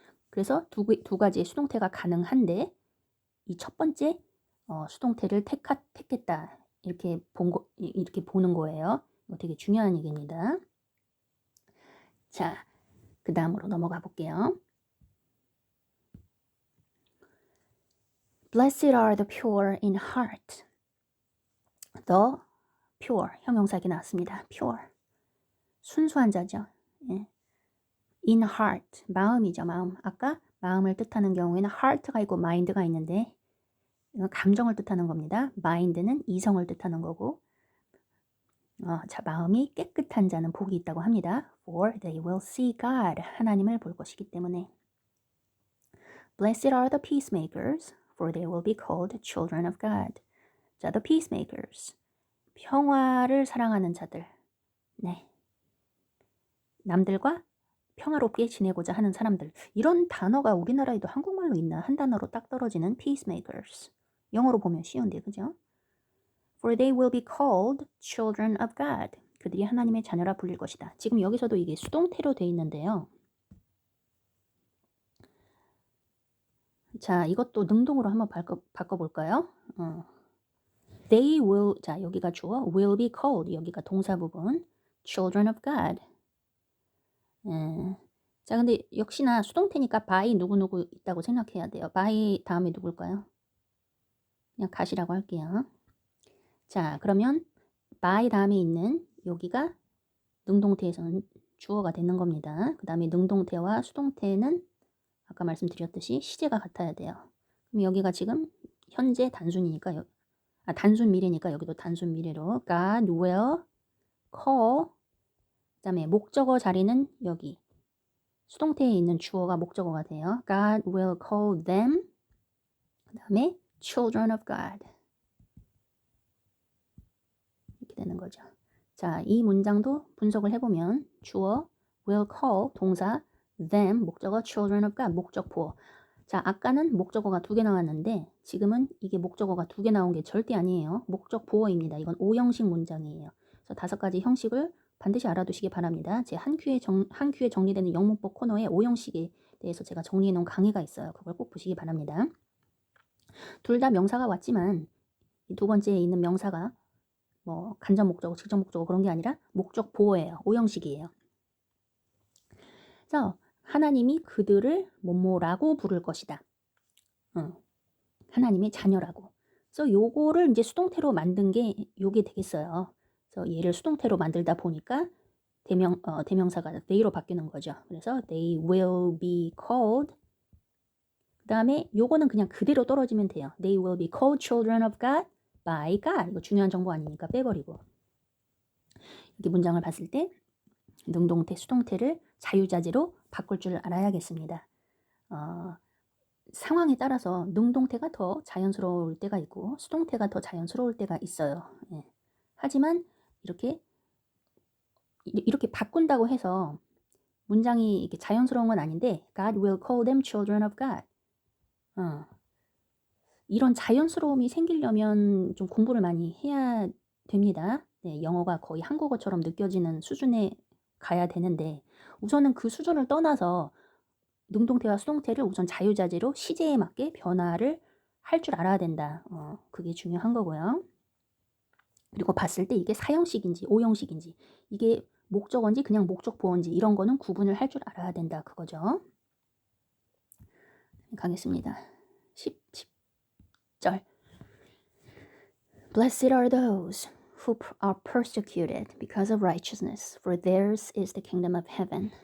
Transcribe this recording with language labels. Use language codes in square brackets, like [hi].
[ko] 그래서 두 가지의 수동태가 가능한데 이 첫 번째 수동태를 택했다. 이렇게 보는 거예요. 이거 되게 중요한 얘기입니다. 자, 그 다음으로 넘어가 볼게요. [en] Blessed are the pure in heart. [ko] The pure, 형용사기 나왔습니다. pure, 순수한 자죠. 예. in heart, 마음이죠. 마음. 아까 마음을 뜻하는 경우에는 heart가 있고 mind가 있는데 이건 감정을 뜻하는 겁니다. mind는 이성을 뜻하는 거고 자, 마음이 깨끗한 자는 복이 있다고 합니다. [en] For they will see God. [ko] 하나님을 볼 것이기 때문에. [en] Blessed are the peacemakers, for they will be called children of God. [ko] 자, the peacemakers. 평화를 사랑하는 자들. 네. 남들과 평화롭게 지내고자 하는 사람들. 이런 단어가 우리나라에도 한국말로 있나? 한 단어로 딱 떨어지는 peacemakers. 영어로 보면 쉬운데, 그죠? [en] For they will be called children of God. [ko] 그들이 하나님의 자녀라 불릴 것이다. 지금 여기서도 이게 수동태로 돼 있는데요. 자, 이것도 능동으로 한번 바꿔볼까요? [en] They will, 자, [ko] 여기가 주어, [en] will be called, [ko] 여기가 동사 부분, [en] children of God. [ko] 자, 근데 역시나 수동태니까 by 누구누구 있다고 생각해야 돼요. by 다음에 누굴까요? 그냥 gat이라고 할게요. 자, 그러면 by 다음에 있는 여기가 능동태에서는 주어가 되는 겁니다. 그 다음에 능동태와 수동태는 아까 말씀드렸듯이 시제가 같아야 돼요. 그럼 여기가 지금 현재 단순이니까 단순 미래니까 여기도 단순 미래로 [en] God will call. [ko] 그 다음에 목적어 자리는 여기 수동태에 있는 주어가 목적어가 돼요. [en] God will call them. [ko] 그 다음에 [en] children of God. [ko] 이렇게 되는 거죠. 자, 이 문장도 분석을 해보면 주어 will call 동사, them 목적어, children of God 목적보어. 자, 아까는 목적어가 2개 나왔는데 지금은 이게 목적어가 2개 나온 게 절대 아니에요. 목적보어입니다. 이건 5형식 문장이에요. 그래서 5가지 형식을 반드시 알아두시기 바랍니다. 제 한 큐에 정리되는 영문법 코너에 5형식에 대해서 제가 정리해 놓은 강의가 있어요. 그걸 꼭 보시기 바랍니다. 둘 다 명사가 왔지만 이 두 번째에 있는 명사가 뭐 간접 목적어, 직접 목적어 그런 게 아니라 목적 보어예요. 5형식이에요. 그래서 하나님이 그들을 뭐뭐라고 부를 것이다. 하나님의 자녀라고. 그래서 요거를 이제 수동태로 만든 게 요게 되겠어요. 그래서 얘를 수동태로 만들다 보니까 대명사가 they로 바뀌는 거죠. 그래서 [en] they will be called. [ko] 그 다음에 요거는 그냥 그대로 떨어지면 돼요. [en] They will be called children of God by God. [ko] 이거 중요한 정보 아니니까 빼버리고. 이렇게 문장을 봤을 때 능동태, 수동태를 자유자재로 바꿀 줄 알아야겠습니다. 상황에 따라서 능동태가 더 자연스러울 때가 있고 수동태가 더 자연스러울 때가 있어요. 예. 하지만 이렇게 바꾼다고 해서 문장이 이렇게 자연스러운 건 아닌데 [en] God will call them children of God. [ko] 이런 자연스러움이 생기려면 좀 공부를 많이 해야 됩니다. 네, 영어가 거의 한국어처럼 느껴지는 수준에 가야 되는데 우선은 그 수준을 떠나서 능동태와 수동태를 우선 자유자재로 시제에 맞게 변화를 할 줄 알아야 된다. 그게 중요한 거고요. 그리고 봤을 때 이게 4형식인지 5형식인지 이게 목적어인지 그냥 목적보어인지 이런 거는 구분을 할 줄 알아야 된다. 그거죠. 가겠습니다. [en] 10절 Blessed are those who are persecuted because of righteousness, for theirs is the kingdom of heaven.